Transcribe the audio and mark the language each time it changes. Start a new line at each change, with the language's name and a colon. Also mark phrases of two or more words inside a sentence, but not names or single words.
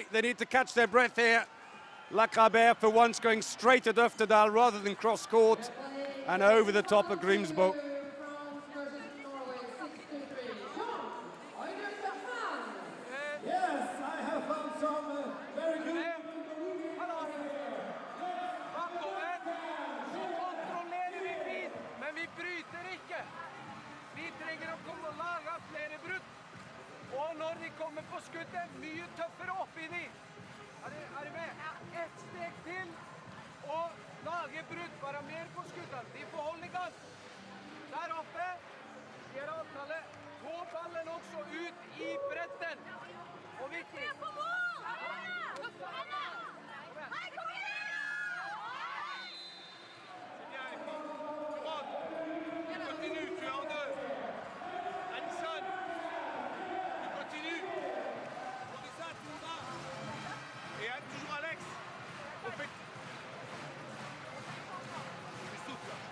English: They need to catch their breath here. Lacrabert, for once, going straight at Öftedal rather than cross court and over the top of Grimsbo. Yes, I have found some very good.
Norwegian: Men vi bryter ikke. Vi trenger å komme og lage flere brudd. Og når de kommer på skuddet, mye tøffere opp inni. Er de med? Et steg til. Og lage brudd, bare mer på skuddet. De får holde i gang. Der oppe. Gjør avtale. Få ballen også ut i bretten. Og viktig. Se på mål! Nei, kom igjen!
French: Continue, tu es en deux. Addison, tu continues. Lorisa, tu vas. Et toujours Alex. Au fait. Tu souffles.